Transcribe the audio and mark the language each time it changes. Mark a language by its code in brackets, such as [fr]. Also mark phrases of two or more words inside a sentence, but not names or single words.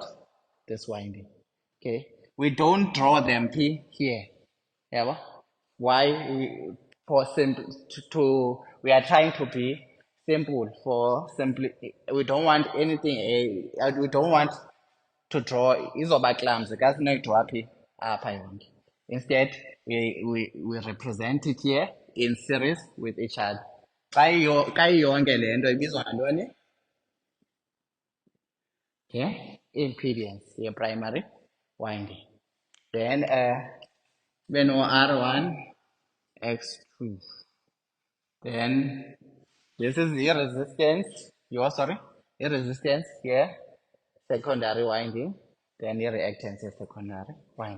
[en] This winding. Okay. We don't draw them here. Yeah. Why? For simple we are trying to be simple for simply. We don't want anything. We don't want to draw [xh] izoba clumsy kasinekudwa phi apha yonke. [en] Instead, we represent it here in series with each other. [xh] Xa iyonke le nto ibizwa ngantoni? [en] Okay, impedance ye-primary winding. Then beno R1, X2. Then this is the resistance, your resistance here, secondary winding, then your reactance is secondary winding.